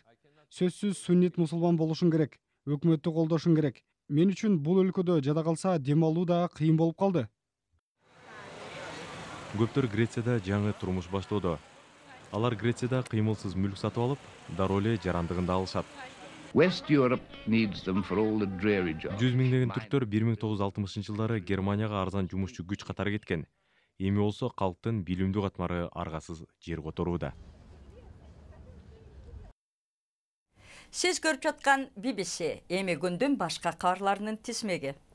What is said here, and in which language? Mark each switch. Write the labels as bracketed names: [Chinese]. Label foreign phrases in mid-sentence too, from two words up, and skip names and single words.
[Kyrgyz] Сөзсүз суннит мусулман болушуң керек, өкмөттү колдошуң керек. Мен үчүн бул өлкөдө жада калса дем алуу да кыйын болуп калды. Көптөр Грецияда жаңы турмуш баштоодо. Алар Грецияда кыймылсыз мүлк сатып алып, дароо эле жарандыгында алышат. [English] West Europe needs them for all the dreary jobs. [Kyrgyz] 100 миңдеген түрктөр 1960-жылдары Германияга арзан жумушчу күч катары кеткен. Эми болсо калктын билимдүү катмары аргасыз жер которууда. Сиз көрүп жаткан BBC эми күндүн башка кабарларынын тизмеги.